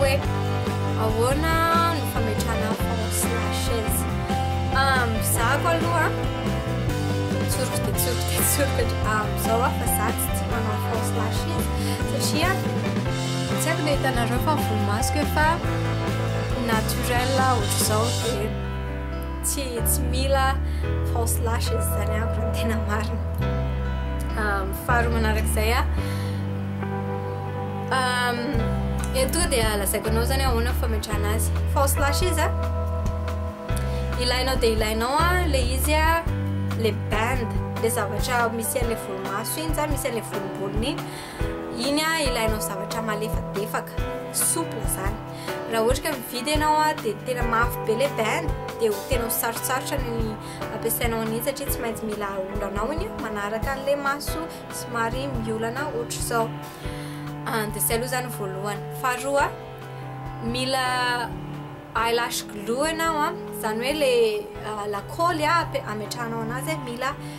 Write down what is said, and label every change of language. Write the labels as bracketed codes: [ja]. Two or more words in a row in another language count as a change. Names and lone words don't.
[mg] hoe ahoana no fametrahana [en] false lashes [mg] zako aloha tsoroka amizao a fa za tsy manao [en] false lashes [mg] satria tsy haiko le hitanareo fa volomasoko efa naturel ohatr'izao dia tsy mila false lashes zany ako raha tena marina faharoa manarak'izay a eto dia lazaiko anao zany ahoana fametrahana azy [en] false lashes [mg] a ilainao dia ilainao a le izy a le band le zavatra misy an'le volomaso iny zany misy an'le volombolony iny a ilainao zavatra malefadefaka souple zany raha ohatra ka mividy ianao a dia tena mafy be le band dia tena sarotsarotra ny ampiasainao an'iny satria tsy maintsy mila olanao iny manaraka an'le maso somary miolana ohatr'izao dia izay aloha zany voalohany faharoa mila [en] eyelash glue [mg] ianao a zany hoe le lakoly a ametrahanao anazy mila